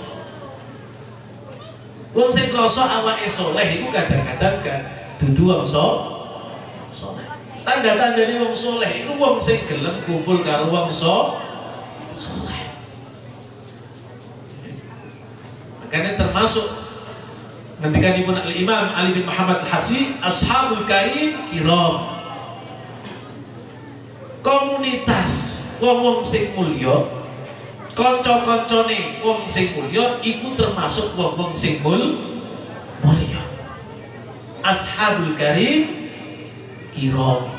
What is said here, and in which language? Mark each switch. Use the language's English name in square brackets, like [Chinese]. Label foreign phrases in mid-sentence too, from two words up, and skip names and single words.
[Javanese] Wong sing ngrasa awake soleh iku kadang-kadang kan dudu wong soleh. Tanda-tandane wong soleh iku wong sing gelem kumpul karo wong soleh. Makanya termasuk ngendikanipun Al-Imam Ali bin Muhammad Al-Habsyi, [Arabic] أصحاب الكريم كرام. [Javanese] Komunitas wong-wong sing mulya, kanca-kancane wong sing mulya iku termasuk wong-wong sing mulya. [Arabic] أصحاب الكريم كرام.